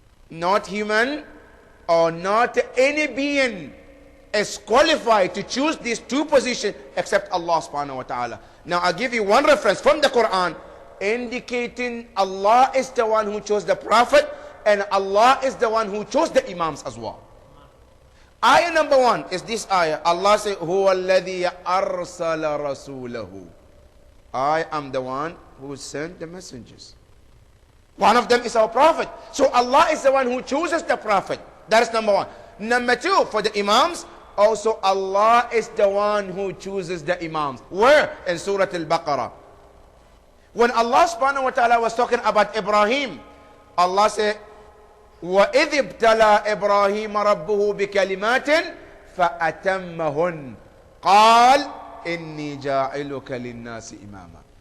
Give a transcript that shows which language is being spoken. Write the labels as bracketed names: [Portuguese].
[English] Not human or not any being is qualified to choose these two positions except Allah subhanahu wa ta'ala. Now I'll give you one reference from the Quran indicating Allah is the one who chose the Prophet and Allah is the one who chose the Imams as well. Ayah number one is this ayah. Allah says, [Arabic] هُوَ الَّذِي أَرْسَلَ رَسُولَهُ. [English] I am the one who sent the messengers. One of them is our Prophet. So Allah is the one who chooses the Prophet. That is number one. Number two, for the Imams, also Allah is the one who chooses the Imams. Where? In Surah Al-Baqarah. When Allah subhanahu wa ta'ala was talking about Ibrahim, Allah said, [Arabic] وَإِذِ ابْتَلَى إِبْرَاهِيمَ رَبُّهُ بِكَلِمَاتٍ فَأَتَمَّهُنْ قَالَ إِنِّي جَاعِلُكَ لِلنَّاسِ إِمَامًا.